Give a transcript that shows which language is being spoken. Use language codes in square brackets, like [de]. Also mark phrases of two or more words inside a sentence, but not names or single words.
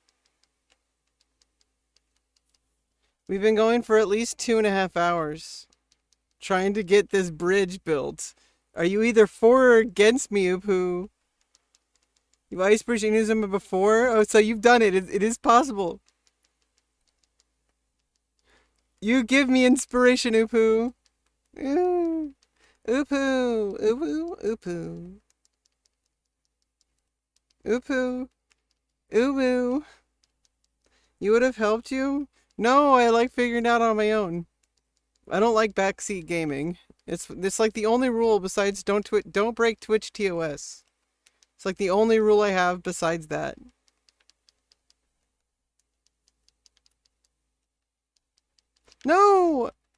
[en] We've been going for at least 2.5 hours trying to get this bridge built. Are you either for or against me, Upu? You've ice bridged Inazuma before? Oh, so you've done it. It is possible. You give me inspiration, Upu. Ooh. Upu. Upu. Upu. Upu. Upu. You would have helped you? No, I like figuring it out on my own. I don't like backseat gaming. It's like the only rule besides don't break Twitch TOS. It's like the only rule I have besides that. No!